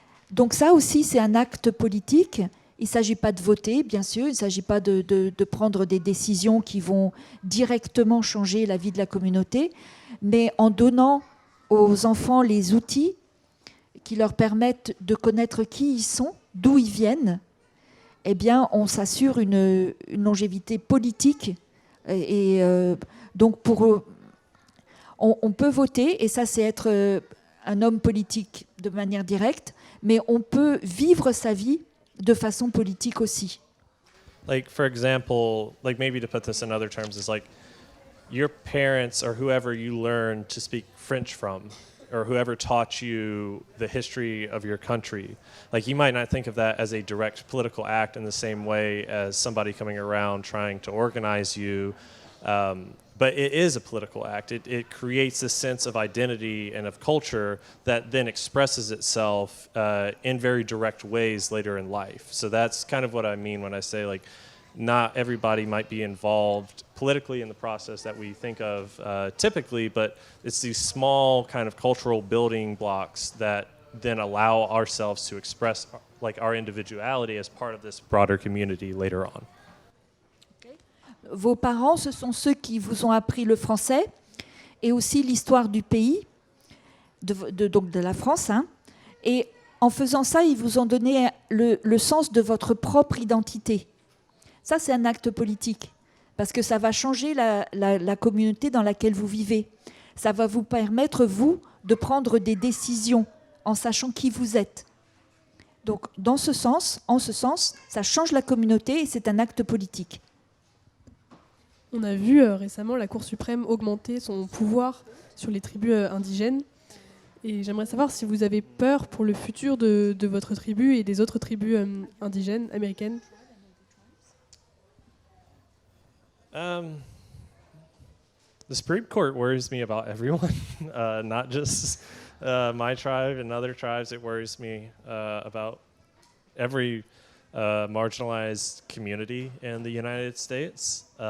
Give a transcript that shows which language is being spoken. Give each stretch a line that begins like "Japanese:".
French: Donc ça aussi, c'est un acte politique. Il ne s'agit pas de voter, bien sûr, il ne s'agit pas de prendre des décisions qui vont directement changer la vie de la communauté, mais en donnant aux enfants les outils qui leur permettent de connaître qui ils sont, d'où ils viennent, eh bien, on s'assure une longévité politique. Et donc, on peut voter, et ça, c'est être un homme politique de manière directe, mais on peut vivre sa vie de façon politique aussi.
English: Like, for example, like maybe to put this in other terms, is like your parents or whoever you learned to speak French from, or whoever taught you the history of your country. Like, you might not think of that as a direct political act in the same way as somebody coming around trying to organize you. But it is a political act. It creates a sense of identity and of culture that then expresses itself in very direct ways later in life. So that's kind of what I mean when I say, like, not everybody might be involved politically in the process that we think of typically, but it's these small kind of cultural building blocks that then allow ourselves to express like our individuality as part of this broader community later on.
French: Vos parents, ce sont ceux qui vous ont appris le français et aussi l'histoire du pays, donc de la France. Et en faisant ça, ils vous ont donné le sens de votre propre identité. Ça, c'est un acte politique, parce que ça va changer la communauté dans laquelle vous vivez. Ça va vous permettre, vous, de prendre des décisions en sachant qui vous êtes. Donc, en ce sens, ça change la communauté et c'est un acte politique. On a vu récemment la Cour suprême augmenter son pouvoir sur les tribus indigènes. Et j'aimerais savoir si vous avez peur pour le futur de votre tribu et des autres tribus indigènes américaines.
English: The Supreme Court worries me about everyone, not just my tribe and other tribes. It worries me about every marginalized community in the United States.